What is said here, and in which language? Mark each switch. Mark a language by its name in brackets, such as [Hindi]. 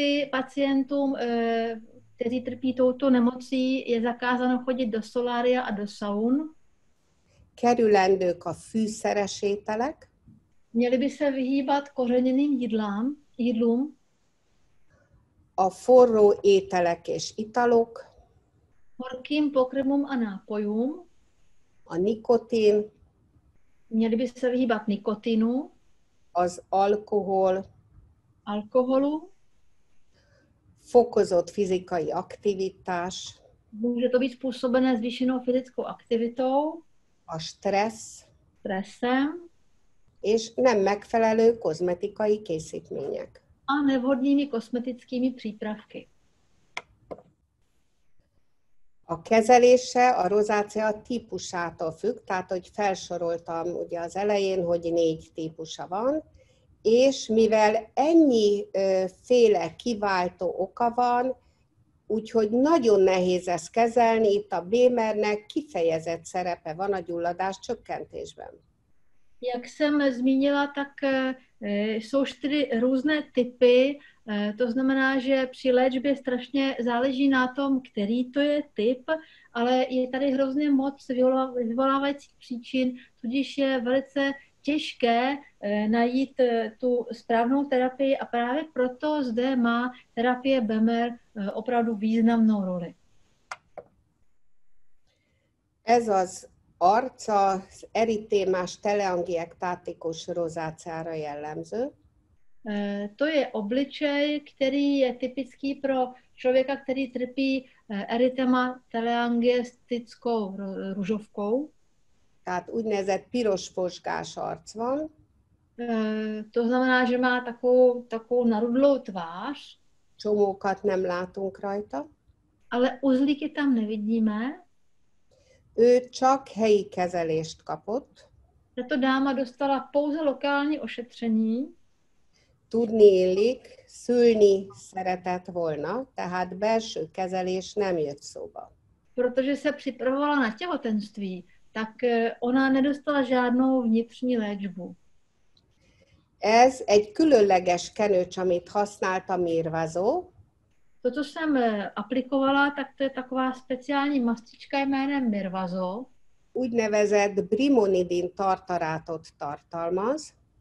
[Czech] Pacientům, kteří trpí touto nemocí, je zakázáno chodit do solária a do saun. [Hungarian] Kerülendők a fűszeres ételek, [Czech] Měli by se vyhýbat kořeněným jídlům, [Hungarian] a forró ételek és italok, [Czech] horkým pokrmům a nápojům. [Hungarian] a nikotin, [Czech] Měli by se vyhýbat nikotinu, [Hungarian] az alkohol, [Czech] alkoholu. [Hungarian] fokozott fizikai aktivitás, [Czech] Může to být způsobené zvýšenou fyzickou aktivitou, [Hungarian] a stressz, [Czech] stresem [Hungarian] és nem megfelelő kozmetikai készítmények. [Czech] a nevhodnými kosmetickými přípravky. [Hungarian] A kezelése a rozácea típusától függ, tehát hogy felsoroltam ugye az elején, hogy 4 típusa van, és mivel ennyi féle kiváltó oka van, úgyhogy nagyon nehéz ezt kezelni, itt a Bémernek kifejezett szerepe van a gyulladás csökkentésben. [Czech] Jak jsem zmínila, tak jsou 4 různé typy, to znamená, že při léčbě strašně záleží na tom, který to je typ, ale je tady hrozně moc vyvolávajících příčin, tudíž je velice těžké najít tu správnou terapii a právě proto zde má terapie Bemer opravdu významnou roli. [Hungarian] Ez az arca az eritémás teleangiektátikus rozáceára jellemző. [Czech] To je obličej, který je typický pro člověka, který trpí erytema teleangiestickou růžovkou. [Hungarian] Tehát úgynevezett piros fosgás arc van. [Czech] To znamená, že má takovou narudlou tvář. [Hungarian] Csomókat nem látunk rajta. [Czech] Ale uzlíky tam nevidíme. [Hungarian] Ő csak helyi kezelést kapott. [Czech] Tato dáma dostala pouze lokální ošetření. [Hungarian] Tudni illik, szülni szeretett volna, tehát belső kezelés nem jött szóba. [Czech] Protože se připravovala na těhotenství, tak ona nedostala žádnou vnitřní léčbu. [Hungarian] Ez egy különleges kenőcs, amit használt a Mirvazó. [Czech] To, co jsem aplikovala, tak to je taková speciální mastička jménem Mirvazo. [Hungarian] Úgynevezett brimonidin tartarátot tartalmaz.